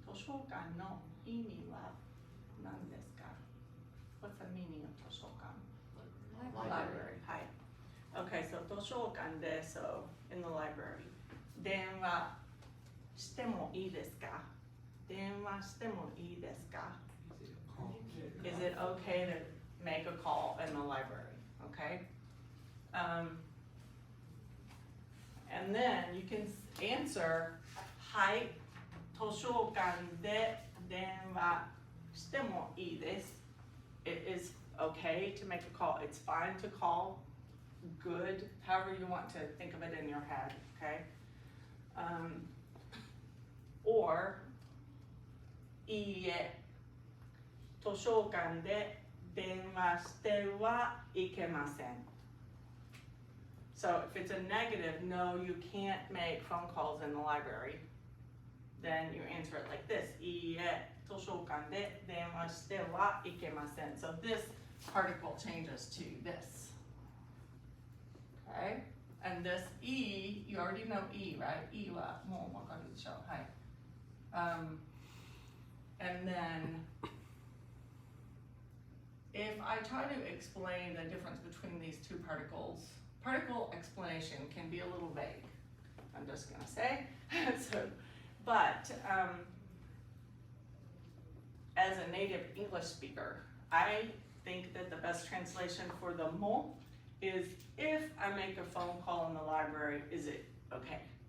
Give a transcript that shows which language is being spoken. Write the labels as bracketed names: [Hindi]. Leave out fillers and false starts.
[Japanese] 図書館の意味は何ですか? [English] What's the meaning of 図書館? Library. はい。 Okay, so [Japanese] 図書館で [English] so in the library. [Japanese] 電話してもいいですか?電話してもいいですか? [English] Is it okay to make a call in the library? Okay. And then you can answer, [Japanese] はい、図書館で電話してもいいです. [English] It is okay to make a call. It's fine to call. Good, however you want to think of it in your head, okay? Or, [Japanese] いいえ、図書館で電話してはいけません. [English] So if it's a negative, no, you can't make phone calls in the library, then you answer it like this. [Japanese] いいえ、図書館で電話してはいけません. [English] So this particle changes to this. Okay? And this E, you already know E, right? [Japanese] E はもうわかるでしょう。はい。 [English] And then, if I try to explain the difference between these two particles, particle explanation can be a little vague, I'm just gonna say. But as a native English speaker, I think that the best translation for the mo is, if I make a phone call in the library, is it okay?